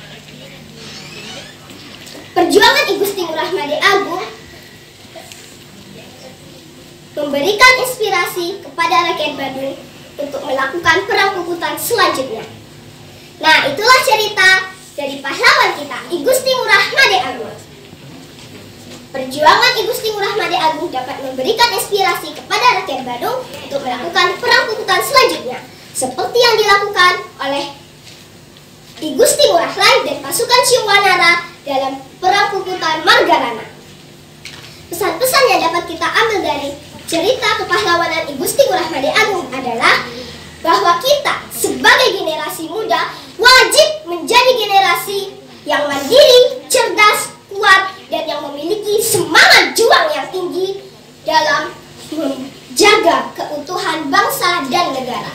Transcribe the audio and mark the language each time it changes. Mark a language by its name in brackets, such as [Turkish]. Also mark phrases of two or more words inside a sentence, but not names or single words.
[Indonesian] Perjuangan I Gusti Ngurah Made Agung memberikan inspirasi kepada rakyat Badung untuk melakukan perang Puputan selanjutnya. Nah, itulah cerita dari pahlawan kita, I Gusti Ngurah Made Agung. Perjuangan I Gusti Ngurah Made Agung dapat memberikan inspirasi kepada rakyat Badung untuk melakukan perang Puputan selanjutnya, seperti yang dilakukan oleh I Gusti Ngurah Rai dan pasukan Ciwanara dalam perang Puputan Margarana. Pesan-pesan yang dapat kita ambil dari cerita kepahlawanan I Gusti Ngurah Made Agung adalah bahwa kita sebagai generasi muda wajib menjadi generasi yang mandiri, cerdas, kuat, dan yang memiliki semangat juang yang tinggi dalam menjaga keutuhan bangsa dan negara.